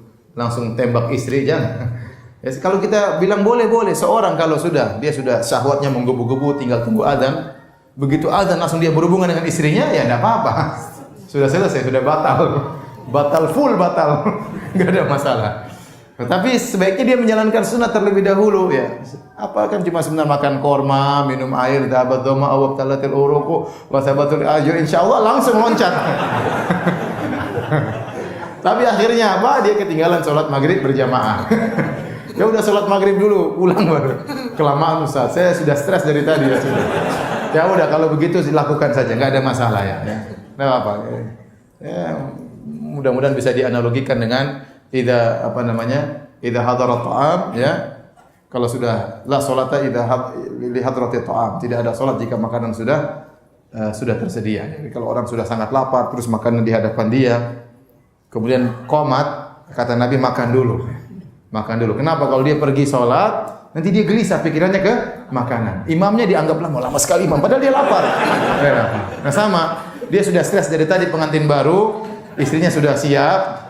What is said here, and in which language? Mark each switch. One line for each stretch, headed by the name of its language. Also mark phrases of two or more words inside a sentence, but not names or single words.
Indonesian: Langsung tembak istri, jangan. Ya, kalau kita bilang boleh, seorang kalau dia sudah syahwatnya menggebu-gebu, tinggal tunggu azan. Begitu azan langsung dia berhubungan dengan istrinya, ya tidak apa-apa. Sudah selesai, sudah batal. Batal. Enggak ada masalah. Tapi sebaiknya dia menjalankan sunnah terlebih dahulu ya. Apa kan cuma sebentar makan korma, minum air,
Arabic: dhahabat dhama'u wa talatil uruqu wa sabatul ajr,
Indonesian: insyaallah langsung loncat. Tapi akhirnya apa? Dia ketinggalan salat maghrib berjamaah. Ya udah salat maghrib dulu, pulang baru. Kelamaan Ustaz, saya sudah stres dari tadi ya sudah. Ya udah kalau begitu dilakukan saja, enggak ada masalah ya. Enggak apa-apa. Ya, mudah-mudahan bisa dianalogikan dengan
Arabic: idza hadara ta'am
Indonesian: ya. Kalau sudah
Arabic: la salata idza li hadrati ta'am,
Indonesian: tidak ada salat jika makanan sudah tersedia. Jadi kalau orang sudah sangat lapar terus makanan di hadapan dia, kemudian qomat, kata Nabi makan dulu. Makan dulu. Kenapa? Kalau dia pergi salat, nanti dia gelisah pikirannya ke makanan. Imamnya dianggap lama sekali imam padahal dia lapar. Nah sama, dia sudah stres dari tadi pengantin baru, istrinya sudah siap.